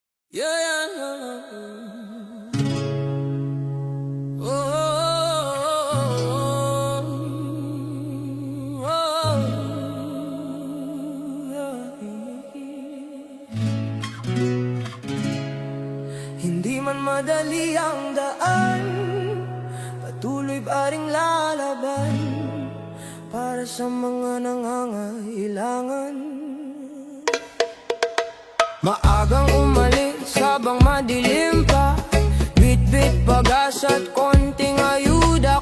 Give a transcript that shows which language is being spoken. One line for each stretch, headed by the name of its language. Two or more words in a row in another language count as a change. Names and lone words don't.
English: Yeah, yeah, yeah. Oh, oh, oh, oh, yeah.
Filipino: Hindi man madali ang daan, patuloy pa ring lalaban para sa mga nangangailangan. Maagang umalis habang madilim pa, bit-bit bagas at konting ayuda.